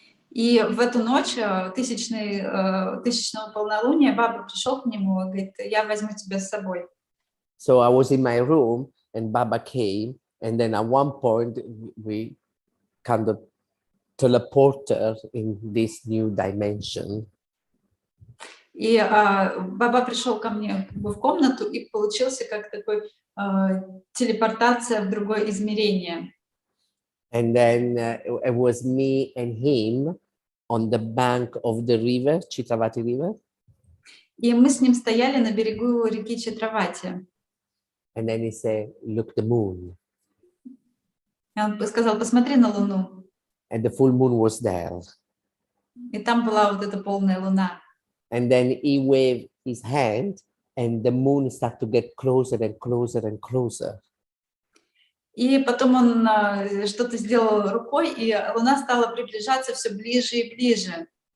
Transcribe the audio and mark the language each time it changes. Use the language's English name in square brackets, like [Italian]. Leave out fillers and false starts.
[Russian] И в эту ночь тысячного полнолуния Баба пришел к нему и говорит, я возьму тебя с собой. [English] So I was in my room and Baba came, and then at one point we kind of teleported in this new dimension. [Russian] И Баба пришел ко мне в комнату, и получился как такой телепортация в другое измерение. [English] And then it was me and him on the bank of the river, Chitravati River. [Russian] И мы с ним стояли на берегу реки Читравати. [English] And then he said, look, the moon. [Russian] И он сказал, посмотри на Луну. [English] And the full moon was there. [Russian] И там была вот эта полная Луна. [English] And then he waved his hand, and the moon started to get closer and closer and closer. [Russian] И потом он что-то сделал рукой, и Луна стала приближаться все ближе и ближе.